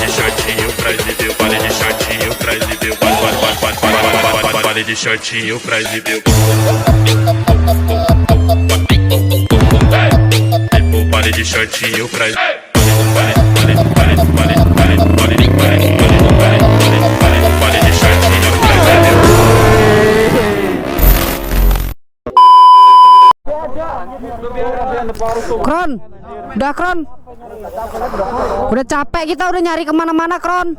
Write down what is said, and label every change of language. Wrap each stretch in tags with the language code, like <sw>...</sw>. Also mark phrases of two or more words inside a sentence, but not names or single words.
<pt>shortinho pra exibir, baile de shortinho pra exibir, baile de shortinho pra exibir. Baile de shortinho pra</pt> <id>Kron, udah Kron, udah capek kita udah nyari kemana-mana Kron.</id>